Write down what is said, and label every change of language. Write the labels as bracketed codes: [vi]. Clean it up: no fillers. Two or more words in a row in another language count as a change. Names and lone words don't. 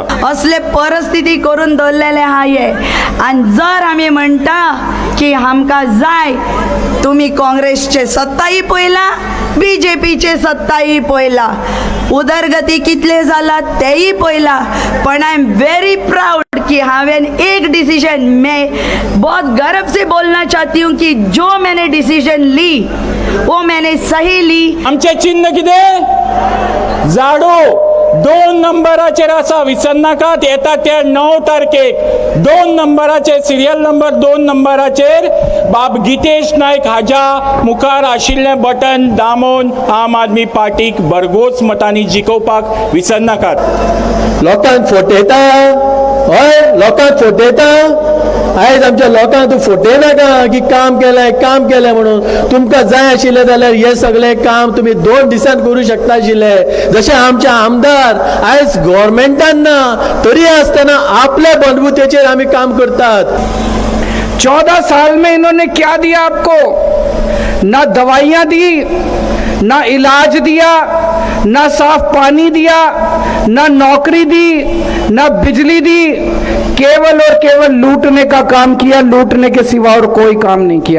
[kok] असले परिस्थिती करून दवरलेले आहा हे आनी जर आमी म्हणटा की आमकां जाय तुम्ही काँग्रेसचे सत्ताही पळयला BJPचे सत्ताही पळयला उदरगती कितले जाला तेही पळयला पण [en] I am very proud [kok] कि हावेन एक डिसीजन [hi] मैं बहुत गर्व से बोलना चाहती हूँ कि जो मैंने डिसीजन ली वो मैंने सही ली। [kok] आमचे चिन्ह कितें झाडू 2 नंबराचेर आसा, विसर नाकात. येता त्या 9 तारखेक 2 नंबराचेर, [en] serial number [kok] 2 नंबराचेर बाब गितेश नायक हाज्या मुखार आशिल्लें बटन दामून आम आदमी पार्टीक भरघोस मतांनी जिखोवपाक विसर नाकात. लोकांक फटयता, हय लोकांक फटयता. आयज आमच्या लोकांक तूं फटयनाका की काम केलें म्हणून. तुमकां जाय आशिल्लें जाल्यार हे सगळें काम तुमी 2 दिसान करूं शकता आशिल्ले. जशे आमचे आमदार आयज गव्हर्मेंटान ना तरी आसतना आपल्या बंदभुतेचेर आमी काम करतात. [hi] 14 साल में इन्होंने क्या दिया आपको? ना दवाइयाँ दी, ना इलाज दिया, ना साफ पानी दिया, ना नौकरी दी, ना बिजली दी. केवल और केवल लूटने का काम किया, लूटने के सिवा और कोई काम नहीं किया.